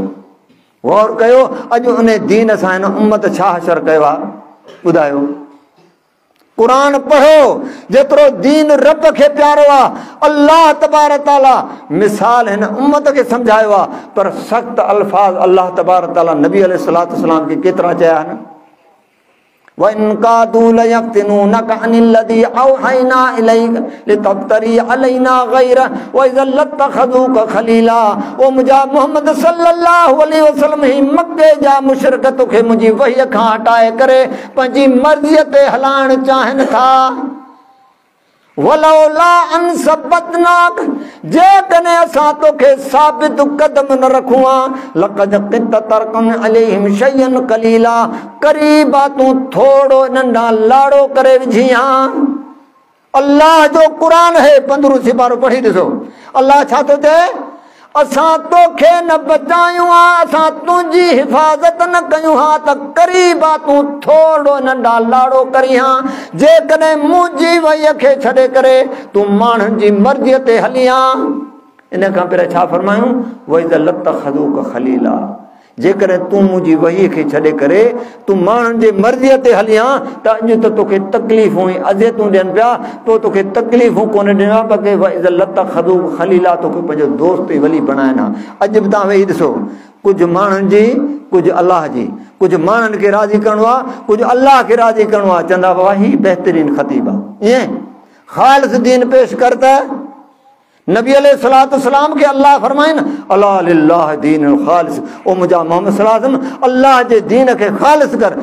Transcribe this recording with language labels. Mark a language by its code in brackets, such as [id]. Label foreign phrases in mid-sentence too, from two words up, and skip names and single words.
[sd] गौर कयो, अॼु उन दीन सां हिन उम्मत छा हशर कयो आहे, ॿुधायो। क़ुरान पढ़ो, जेतिरो दीन रब खे प्यारो आहे, [ar] الله تبارك وتعالى [sd] मिसाल हिन उम्मत खे सम्झायो आहे, पर सख़्त अल्फाज़ [ar] الله تبارك وتعالى [sd] नबी अलैहिस्सलाम खे केतिरा चया आहिनि। [ar] وإن كادوا ليفتنونك عن الذي أوحينا إليك لتفتري علينا غيره وإذا لاتخذوك خليلا. [sd] ओ मुंहिंजा मोहम्मद [ar] صلى الله عليه وسلم, [sd] ही मके जा मुशरिक तोखे मुंहिंजी वही खां हटाए करे पंहिंजी मर्ज़ीअ ते हलाइण चाहिनि था। [ar] ولولا أن ثبتناك, [sd] जेकॾहिं असां तोखे साबित कदम न रखूं हा, [ar] لقد كدت تركن إليهم شيئا قليلا, [sd] क़रीब आ तूं थोड़ो नंढा लाड़ो करे विझी हा। अल्लाह जो क़ुरान है, 15 सिपारो पढ़ी ॾिसो। अल्लाह छा थो चए, असां तोखे न बचायूं हा, असां तुंहिंजी हिफ़ाज़त न कयूं हा, त क़रीब आ तूं थोड़ो नंढा लाड़ो करी हा। जेकॾहिं मुंहिंजी वहीअ खे छॾे करे तूं माण्हुनि जी मर्ज़ीअ ते हली हा। इन खां पहिरियों छा फरमायूं, [ar] وإذا لاتخذوك خليلا, [sd] जेकर तू मुझी वही के छड़े करे तू मानन जे मर्जी ते हलिया त अज तो तोके तकलीफूं अज़ियतूं ॾियनि पिया तो तोके तकलीफूं कोन ॾिना पके [ar] لاتخذوك خليلا [sd] तोके पंहिंजो दोस्त वली बणाइनि हा। अॼु बि तव्हां वेही ॾिसो कुझु माण्हुनि जी कुझु अलाह जी कुझु माण्हुनि खे राज़ी करिणो आहे कुझु अलाह खे राज़ी करिणो आहे चवंदा वाह ही बहितरीन ख़तीब आहे ईअं ख़ालिस दीन पेश कर त नबी अलैहिस्सलाम के अल्लाह फरमाइन [ar] ألا لله الدين الخالص [sd] ओ मुंहिंजा मोहम्मद [ar] صلى الله عليه وسلم [sd] अल्लाह जे दीन खे ख़ालिस कर।